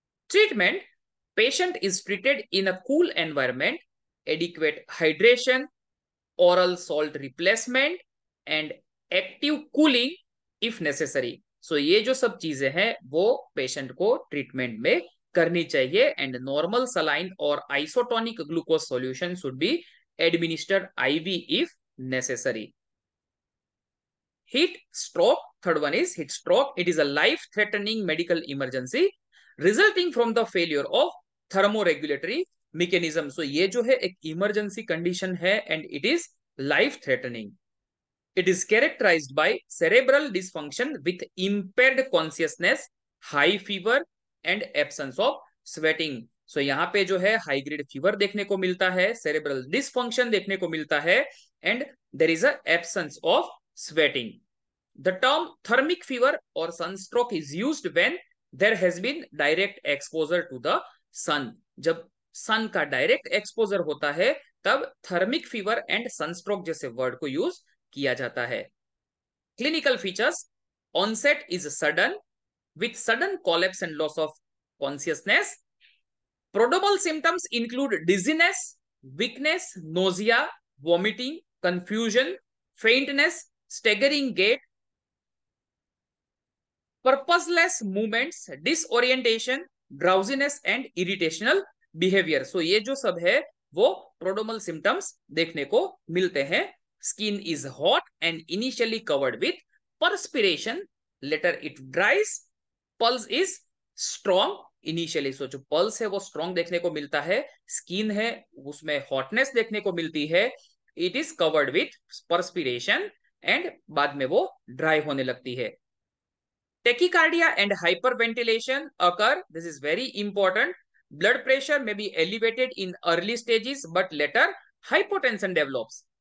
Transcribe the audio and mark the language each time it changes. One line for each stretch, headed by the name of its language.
English: Treatment: patient is treated in a cool environment, adequate hydration, oral salt replacement and active cooling if necessary.
Hindi: So ये जो सब चीजें हैं वो patient को ट्रीटमेंट में करनी चाहिए एंड नॉर्मल सलाइन और isotonic glucose solution
English: Should be administered IV if necessary. Heat stroke, third one is heat stroke. It is a life-threatening medical emergency resulting from the failure of thermoregulatory mechanism.
Hindi: So ये जो है एक emergency condition है
English: and it is life-threatening. It is characterized by cerebral dysfunction with impaired consciousness, high fever and absence of sweating.
Hindi: So यहाँ पे जो है high grade fever देखने को मिलता है, सेरेब्रल डिसफंक्शन देखने को मिलता है
English: and there is a absence of sweating. The term thermic fever or sunstroke is used when there has been direct exposure to the sun.
Hindi: जब सन का डायरेक्ट एक्सपोजर होता है तब थर्मिक फीवर एंड सनस्ट्रोक जैसे वर्ड को use किया जाता है। Clinical features, onset is sudden
English: with sudden collapse and loss of consciousness. Prodromal symptoms include dizziness, weakness, nausea, vomiting, confusion, faintness, staggering gait, purposeless movements, disorientation, drowsiness and irritational behavior.
Hindi: So ये जो सब है वो prodromal symptoms देखने को मिलते हैं.
English: Skin is hot and initially covered with perspiration. Later it dries. Pulse is strong initially.
Hindi: So जो pulse है वो strong देखने को मिलता है. Skin है उसमें hotness देखने को मिलती है.
English: It is covered with perspiration and
Hindi: बाद में वो dry होने लगती है.
English: Tachycardia and hyperventilation occur. This is very important. Blood pressure may be elevated in early stages, but later hypotension develops.